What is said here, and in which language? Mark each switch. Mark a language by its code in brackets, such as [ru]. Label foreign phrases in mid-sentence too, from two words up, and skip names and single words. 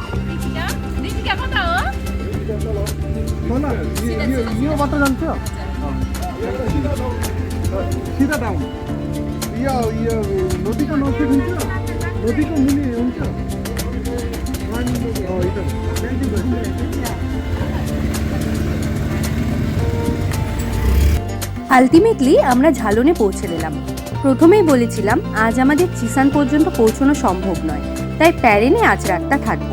[ne] रीतिका पता हो? [hi] ना ये [ne] बाटो जान्छ सीधा डाउन यो नदीको नजिक हुन्छ नदीको मुनि हुन्छ [bn] আলটিমেটলি আমরা ঝালনে পৌঁছে গেলাম। প্রথমেই বলেছিলাম আজ আমাদের চিসান পর্যন্ত পৌঁছানো সম্ভব নয়, তাই প্যারেনে আজ রাতটা থাকবো।